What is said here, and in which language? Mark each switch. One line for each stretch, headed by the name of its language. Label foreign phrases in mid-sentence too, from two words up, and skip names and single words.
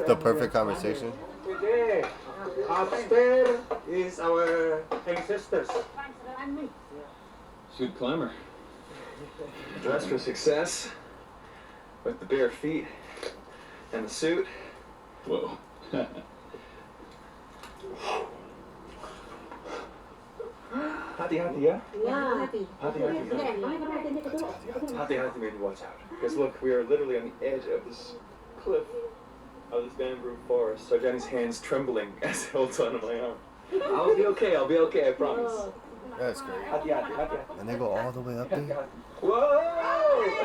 English: The perfect conversation. Today, upstairs is our ancestors. Good climber. Dressed for success with the bare feet and the suit. Whoa. Hati-hati, yeah? Hati-hati. Hati-hati, maybe watch out. Because look, we are literally on the edge of this cliff of this bamboo forest. So Johnny's hand's trembling as he holds onto my arm. I'll be okay, I promise. That's great.
Indonesian: Hati-hati, hati-hati.
English: And they go all the way up there? Whoa!